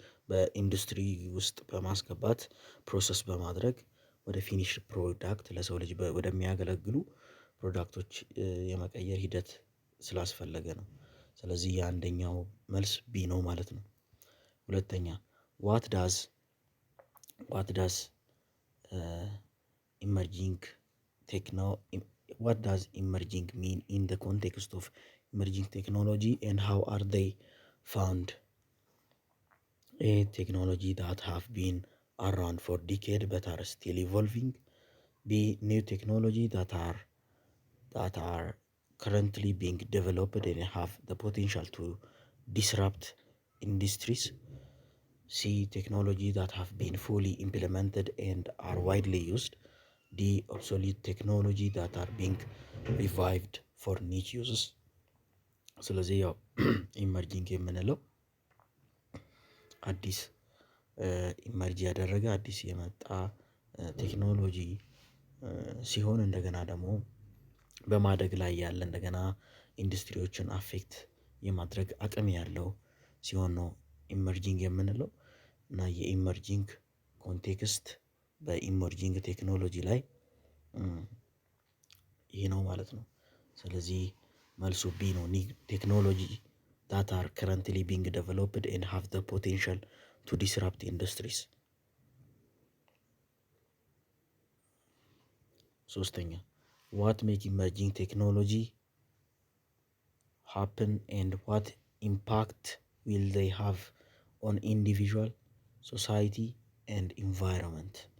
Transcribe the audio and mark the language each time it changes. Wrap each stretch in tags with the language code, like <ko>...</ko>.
<am>በኢንዱስትሪ ውስጥ በማስገባት ፕሮሰስ በማድረግ ወደ ፊኒሽድ ፕሮዳክት ለሰው ልጅ ወደሚያገለግሉ ፕሮዳክቶች የመቀየር ሂደት ስላስፈለገ ነው። ስለዚህ የአንደኛው መልስ ቢ ነው ማለት ነው። ሁለተኛ</am> <en>ዋት ዳዝ ኢመርጂንግ ሚን ኢን ዘ ኮንቴክስት ኦፍ ኢመርጂንግ ቴክኖሎጂ ኤንድ ሃው አር ዜይ ፋውንድ? A technology that have been around for decades but are still evolving. B new technology that are currently being developed and have the potential to disrupt industries. C technology that have been fully implemented and are widely used. D obsolete technology that are being revived for niche uses.</en> <am>ስለዚህ ያው ኢመርጂንግ የምንለው አዲስ ኢመርጂ ያደረገ አዲስ የመጣ ቴክኖሎጂ ሲሆን እንደገና ደግሞ በማደግ ላይ ያለ እንደገና ኢንዱስትሪዎችን አፌክት የማድረግ አቅም ያለው ሲሆን ነው ኢመርጂንግ የምንለው። እና የኢመርጂንግ ኮንቴክስት በኢመርጂንግ ቴክኖሎጂ ላይ ይህ ነው ማለት ነው። ስለዚህ መልሱ ቢ ነው።</am> <en>ቴክኖሎጂ that are currently being developed and have the potential to disrupt industries. ሶስተኛ what make emerging technology happen and what impact will they have on individual society and environment?</en>